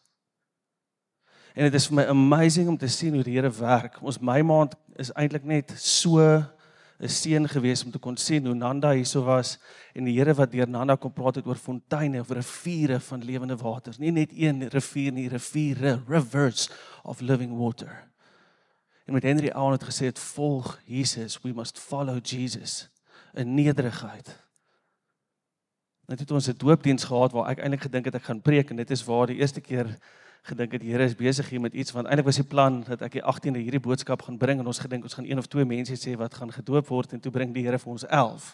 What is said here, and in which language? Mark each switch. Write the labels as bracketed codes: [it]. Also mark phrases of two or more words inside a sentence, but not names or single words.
[af] En dit is vir my amazing om te sien hoe die Here werk. Ons Mei maand is eintlik net so 'n seën gewees om te kon sien hoe Nanda hierso was, en die Here wat deur Nanda kom praat het oor fonteine, oor riviere van lewende waters. Nie net een rivier nie, riviere, [en] rivers of living water. [af] En met Henry Owen het gesê, het volg Jesus, [en] we must follow Jesus, [af] in nederigheid. En toe het ons 'n doopdiens gehad, waar ek eintlik gedink het ek gaan preek, en dit is waar die eerste keer gedink het, die Here is besig hier met iets, want eintlik was die plan, dat ek die 18de hierdie boodskap gaan bring, en ons gedink, ons gaan 1 of 2 mense sê, wat gaan gedoop word, en toe bring die Here vir ons 11.